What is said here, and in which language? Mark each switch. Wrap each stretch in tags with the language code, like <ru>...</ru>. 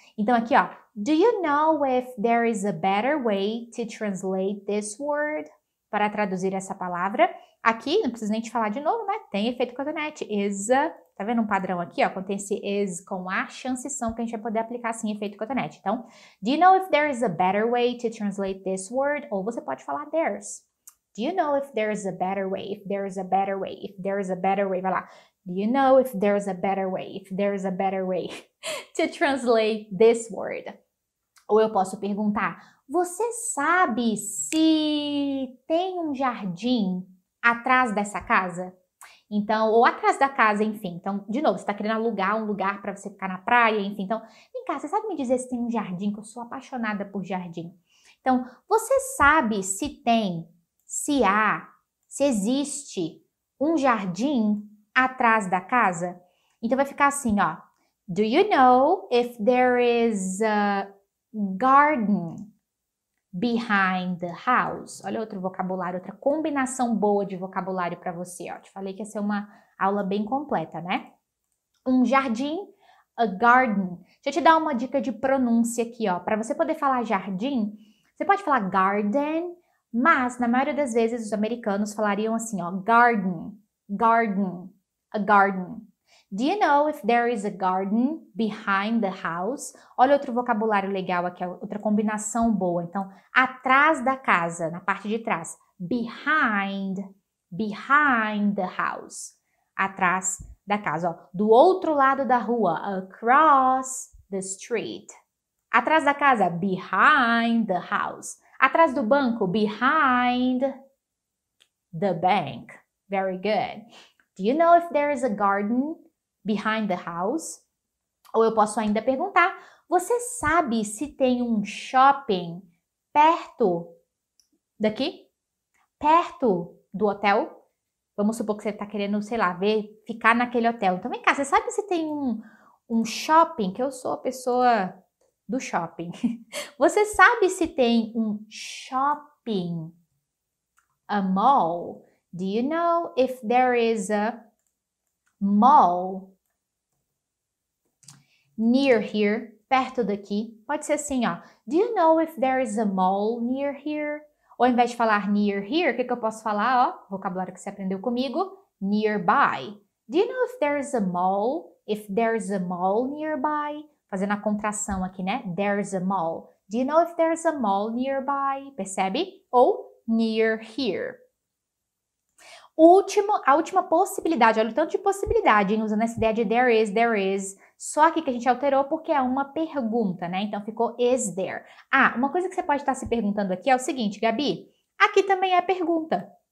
<pt>Então aqui, ó,</pt> <en>do you know if there is a better way to translate this word?</en> <pt>Para traduzir essa palavra. Aqui, não preciso nem te falar de novo, né? Tem efeito cotonete. Is a, tá vendo um padrão aqui, ó? Quando tem esse is com a, chance são que a gente vai poder aplicar assim efeito cotonete.</pt> <en>Então, do you know if there is a better way to translate this word?</en> <pt>Ou você pode falar there's.</pt> <en>Do you know if there is a better way? If there is a better way? If there is a better way?</en> <pt>Vai lá.</pt> <en>Do you know if there is a better way? If there is a better way to translate this word?</en> <pt>Ou eu posso perguntar, você sabe se tem um jardim atrás dessa casa? Então, ou atrás da casa, enfim. Então, de novo, você está querendo alugar um lugar para você ficar na praia, enfim. Então, vem cá, você sabe me dizer se tem um jardim, que eu sou apaixonada por jardim. Então, você sabe se tem, se há, se existe um jardim atrás da casa? Então, vai ficar assim, ó.</pt> <en>Do you know if there is a garden behind the house?</en> <pt>Olha outro vocabulário, outra combinação boa de vocabulário para você, ó. Te falei que ia ser uma aula bem completa, né? Um jardim, a garden. Deixa eu te dar uma dica de pronúncia aqui, ó. Para você poder falar jardim, você pode falar garden, mas na maioria das vezes os americanos falariam assim, ó, garden, garden, a garden.</pt> <en>Do you know if there is a garden behind the house?</en> <pt>Olha outro vocabulário legal aqui, outra combinação boa. Então, atrás da casa, na parte de trás.</pt> <en>Behind, behind the house.</en> <pt>Atrás da casa, ó. Do outro lado da rua,</pt> <en>across the street.</en> <pt>Atrás da casa,</pt> <en>behind the house.</en> <pt>Atrás do banco,</pt> <en>behind the bank. Very good. Do you know if there is a garden behind the house?</en> <pt>Ou eu posso ainda perguntar, você sabe se tem um shopping perto daqui? Perto do hotel? Vamos supor que você está querendo, sei lá, ficar naquele hotel. Então vem cá, você sabe se tem um shopping? Que eu sou a pessoa do shopping. Você sabe se tem um shopping?</pt> <en>A mall? Do you know if there is a mall near here,</en> <pt>perto daqui? Pode ser assim, ó.</pt> <en>Do you know if there is a mall near here?</en> <pt>Ou ao invés de falar near here, o que eu posso falar, ó? Vocabulário que você aprendeu comigo.</pt> <en>Nearby. Do you know if there is a mall? If there is a mall nearby?</en> <pt>Fazendo a contração aqui, né?</pt> <en>There's a mall. Do you know if there's a mall nearby?</en> <pt>Percebe? Ou near here. A última possibilidade, olha o tanto de possibilidade, hein, usando essa ideia de there is. Só aqui que a gente alterou porque é uma pergunta, né? Então ficou is there. Ah, uma coisa que você pode estar se perguntando aqui é o seguinte, Gabi, aqui também é pergunta.</pt>